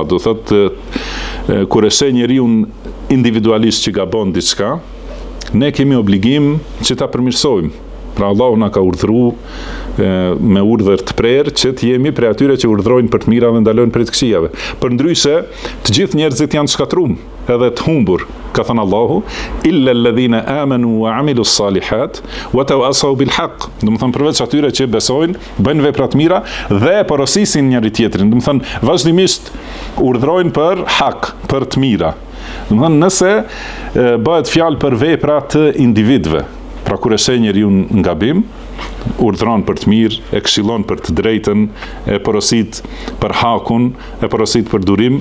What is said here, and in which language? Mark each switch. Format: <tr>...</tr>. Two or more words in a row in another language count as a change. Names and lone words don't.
<sq>Do thotë kur e sheh njeriu individualisht që gabon diçka, ne kemi obligim që ta përmirësojmë. Pra Allahu na ka urdhëruar me urdhër të prerë që të jemi prej atyre që urdhrojnë për të mira dhe ndalojnë prej të këqijave. Përndryshe, të gjithë njerëzit janë të shkatrum, edhe të humbur. Ka thënë Allahu,</sq> <ar>إلا الذين آمنوا وعملوا الصالحات وتواصوا بالحق.</ar> <sq>Do të thonë përveç atyre që besojnë, bëjnë vepra të mira dhe porosisin njëri tjetrin. Do të thonë vazhdimisht urdhrojnë për hak, për të mira. Do të thonë nëse bëhet fjalë për vepra të individëve, pra kur e sheh njeriu në gabim, urdhron për të mirë, e këshillon për të drejtën, e porosit për hakun, e porosit për durim.</sq>